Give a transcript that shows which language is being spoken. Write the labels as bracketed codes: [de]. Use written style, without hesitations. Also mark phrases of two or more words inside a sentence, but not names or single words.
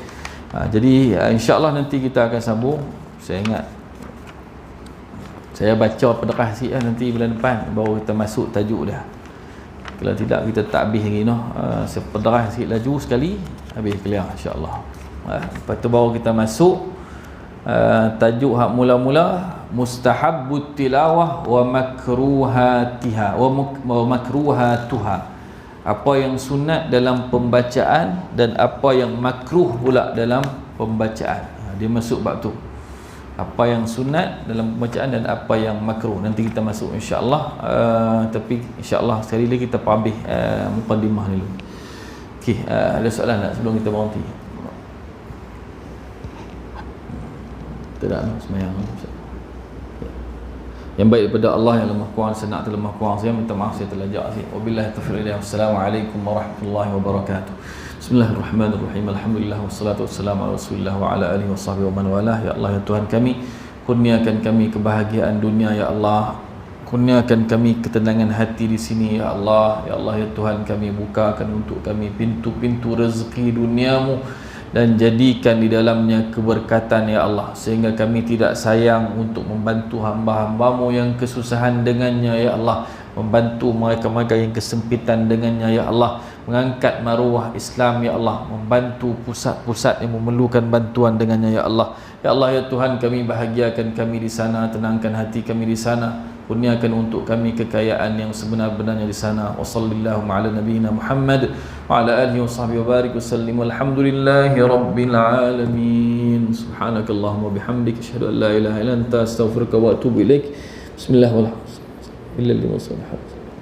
[ms] Jadi insya-Allah nanti kita akan sambung. Saya ingat saya baca pedekah sikit lah, nanti bulan depan baru kita masuk tajuk dah. Kalau tidak kita tak habis lagi noh. Saya pedekah sikit laju sekali habis clear insya-Allah. Lepas tu baru kita masuk tajuk hak mula-mula, [ar] مستحبات التلاوة ومكروهاتها ومكروهاتها. [ms] Apa yang sunat dalam pembacaan dan apa yang makruh pula dalam pembacaan. Dia masuk bab tu. Apa yang sunat dalam pembacaan dan apa yang makruh. Nanti kita masuk insya-Allah. Tapi insya-Allah sekali lagi kita habis mukadimah dulu. Okey, ada soalan tak sebelum kita berhenti? Tidak semayang. Yang baik daripada Allah yang lemah kurang, senak terlemah kurang, saya minta maaf saya terlajak sikit. [ar] وبالله التوفيق. والسلام عليكم ورحمة الله وبركاته. بسم الله الرحمن الرحيم. الحمد لله والصلاة والسلام على رسول الله وعلى آله وصحبه ومن والاه. [ms] Ya Allah ya Tuhan kami, kurniakan kami kebahagiaan dunia ya Allah. Kurniakan kami ketenangan hati di sini ya Allah. Ya Allah ya Tuhan kami, bukakan untuk kami pintu-pintu rezeki duniamu dan jadikan di dalamnya keberkatan ya Allah, sehingga kami tidak sayang untuk membantu hamba-hambamu yang kesusahan dengannya ya Allah, membantu mereka-mereka yang kesempitan dengannya ya Allah, mengangkat maruah Islam ya Allah, membantu pusat-pusat yang memerlukan bantuan dengannya ya Allah. Ya Allah ya Tuhan kami, bahagiakan kami di sana, tenangkan hati kami di sana, kurniakan untuk kami kekayaan yang sebenar-benarnya di sana. [ar] وصلى الله على نبينا محمد وعلى آله وصحبه وبارك وسلم. والحمد لله رب العالمين. سبحانك اللهم وبحمدك أشهد أن لا إله إلا أنت أستغفرك وأتوب إليك. بسم الله الرحمن الرحيم.